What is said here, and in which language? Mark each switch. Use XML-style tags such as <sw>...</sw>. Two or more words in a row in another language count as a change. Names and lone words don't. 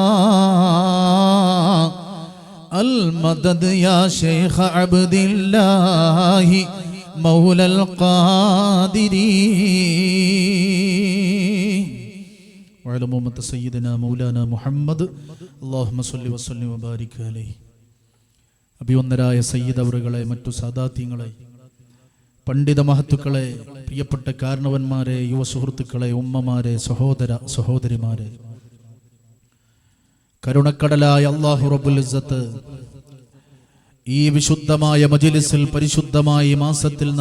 <ar>المدد يا شيخ عبد الله مولى القادر وعلى أمة سيدنا مولانا محمد اللهم صل وسلم وبارك عليه</ar> <ml>അഭിവന്ദരായ സയ്യിദ് അവറുകളെ, മറ്റു സാദാത്യങ്ങളെ, പണ്ഡിത മഹത്തുക്കളെ, പ്രിയപ്പെട്ട കാരണവന്മാരെ, യുവ സുഹൃത്തുക്കളെ, ഉമ്മമാരെ, സഹോദര സഹോദരിമാരെ, കരുണക്കടലായ അല്ലാഹു</ml> <ar>رب العزة</ar> <ml>ഈ വിശുദ്ധമായ മജ്ലിസിൽ പരിശുദ്ധമായ മാസത്തിൽ നാം</ml>